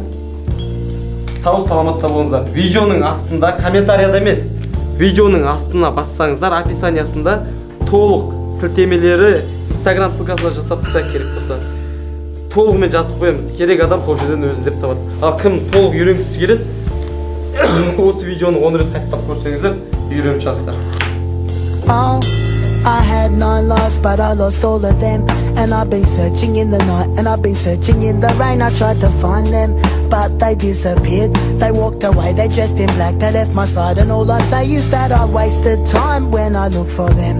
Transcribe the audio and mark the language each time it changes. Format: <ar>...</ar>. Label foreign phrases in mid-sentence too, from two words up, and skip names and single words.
<kk>Сау саламатта болыңыздар. Видеоның астында, комментарияда емес, видеоның астына бассаңыздар, описаниясында толық сілтемелері Instagram ссылкасына жасап тастайық керек болса. Толығымен жазып қоямыз. Керек адам сол жерден өзі іздеп табады. Ал кім толық үйренгісі келеді, осы видеоны 10 рет қайталап көрсеңіздер, үйреніп шығасыздар.</kk> <en>I had 9 lives, but I lost all of them. And I've been searching in the night, and I've been searching in the rain. I tried to find them, but they disappeared. They walked away, they dressed in black, they left my side. And all I say is that I wasted time when I look for them.</en>